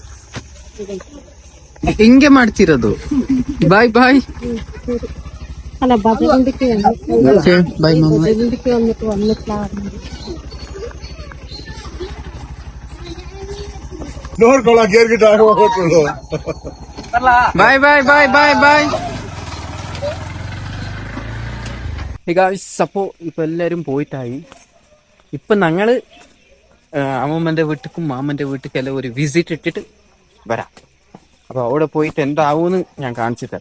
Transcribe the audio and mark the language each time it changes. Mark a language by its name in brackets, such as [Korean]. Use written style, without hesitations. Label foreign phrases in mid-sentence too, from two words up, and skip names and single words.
[Kannada] ಹಿಂಗೆ ಮಾಡ್ತಿರೋದು. ಬಾಯ್ [Malayalam] അല്ല ബദലിന്റെക്ക് ബൈ മമ്മ. ബദലിന്റെക്ക് വന്നിട്ടില്ല. [Kannada] ನೋಡ್ಕೊಳ್ಳ ಗೇರ್ಗಿಟ್ ಆಗೋದು. [Malayalam] ബൈ. അപ്പോ ഇപ്പൊ എല്ലാരും പോയിട്ടായി. ഇപ്പൊ ഞങ്ങള് അമ്മമ്മന്റെ വീട്ടിക്കും മാമന്റെ വീട്ടിക്കെല്ലാം ഒരു വിസിറ്റ് ഇട്ടിട്ട് വരാം. അപ്പൊ അവിടെ പോയിട്ട് എന്താവൂന്ന് ഞാൻ കാണിച്ചു തരാം.